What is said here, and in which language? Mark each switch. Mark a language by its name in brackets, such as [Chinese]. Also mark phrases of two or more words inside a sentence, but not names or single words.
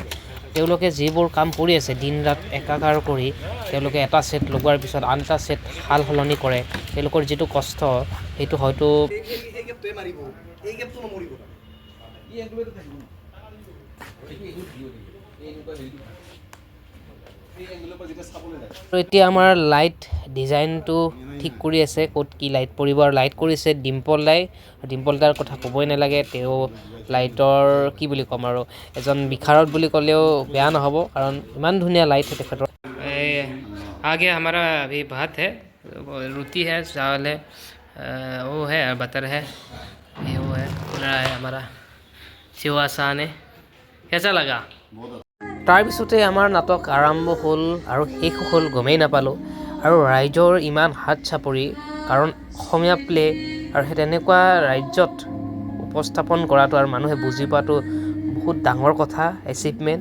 [Assamese] তেওঁলোকে যিবোৰ কাম কৰি আছে দিন ৰাত একাকাৰ কৰি, তেওঁলোকে এটা ছেট লগোৱাৰ পিছত আন এটা ছেট সাল সলনি কৰে, তেওঁলোকৰ যিটো কষ্ট সেইটো হয়তো আৰু এতিয়া আমাৰ [English] light design [Assamese] ঠিক কৰি আছে, ক'ত কি লাইট পৰিব। আৰু লাইট কৰিছে ডিম্পল দাৰ কথা ক'বই নালাগে, তেওঁ লাইটৰ কি বুলি ক'ম আৰু, এজন বিশাৰদ বুলি ক'লেও বেয়া নহ'ব, কাৰণ ইমান ধুনীয়া লাইট তেখেতৰ। [Hindi] आगे हमारा अभी भात है, रोटी है, चावल है, वो है बटर है, ये वो है, रहा है हमारा सेवा आसान है। कैसा लगा? [Assamese] তাৰপিছতে আমাৰ নাটক আৰম্ভ হ'ল আৰু শেষ হ'ল গমেই নাপালোঁ, আৰু ৰাইজৰ ইমান হাত চাপৰি, কাৰণ অসমীয়া প্লে আৰু সেই তেনেকুৱা ৰাজ্যত উপস্থাপন কৰাটো আৰু মানুহে বুজি পোৱাটো বহুত ডাঙৰ কথা, এচিভমেণ্ট।